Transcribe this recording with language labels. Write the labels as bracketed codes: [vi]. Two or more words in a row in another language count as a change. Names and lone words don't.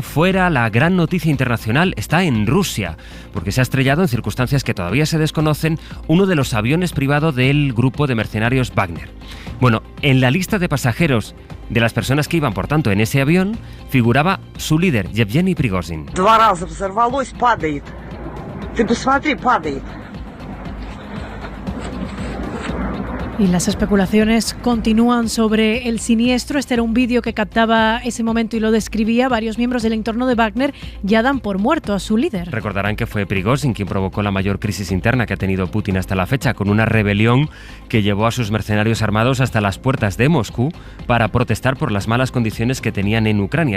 [es] Fuera, la gran noticia internacional está en Rusia, porque se ha estrellado en circunstancias que todavía se desconocen uno de los aviones privados del grupo de mercenarios Wagner. Bueno, en la lista de pasajeros de las personas que iban, por tanto, en ese avión, figuraba su líder, Yevgeny Prigozhin. [ru] 2 раза взорвалось, падает. Ты посмотри, падает. [es] Y las especulaciones continúan sobre el siniestro. Este era un vídeo que captaba ese momento y lo describía. Varios miembros del entorno de Wagner ya dan por muerto a su líder. Recordarán que fue Prigozhin quien provocó la mayor crisis interna que ha tenido Putin hasta la fecha, con una rebelión que llevó a sus mercenarios armados hasta las puertas de Moscú para protestar por las malas condiciones que tenían en Ucrania.